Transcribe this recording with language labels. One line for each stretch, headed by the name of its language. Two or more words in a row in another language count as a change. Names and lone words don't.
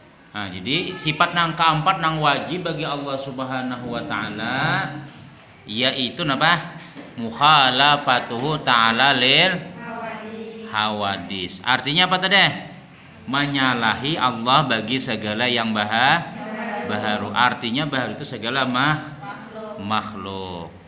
Banjar: Nah, jadi sifat nang keempat nang wajib bagi Allah
Arabic: سبحانه وتعالى
Banjar: yaitu apa?
Arabic: مخالفته تعالى للحوادث.
Indonesian: Artinya apa tadi? Menyalahi Allah bagi segala yang baharu. Artinya baharu itu segala makhluk.